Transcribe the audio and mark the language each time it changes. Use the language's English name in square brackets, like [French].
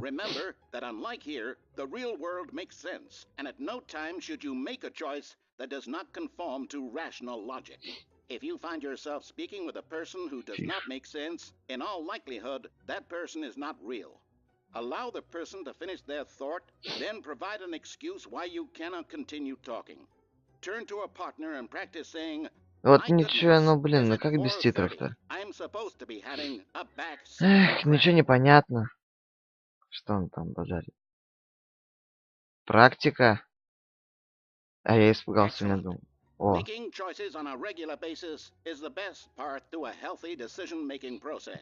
[English] Remember that unlike here, the real world makes sense, and at no time should you make a choice that does not conform to rational logic. If you find yourself speaking with a person who does not make sense, in all likelihood, that person is not real. Allow the person to finish their thought, then provide an excuse why you cannot continue talking. Turn to a partner and practice saying, [Russian] Вот ничего, ну блин, ну как без титров-то? [English] I'm supposed to be having a back [Russian] Эх, ничего не понятно. Что он там базарит? Практика? А я испугался, не думал. О, [English] Making choices on a regular basis is the best part to a healthy decision-making process.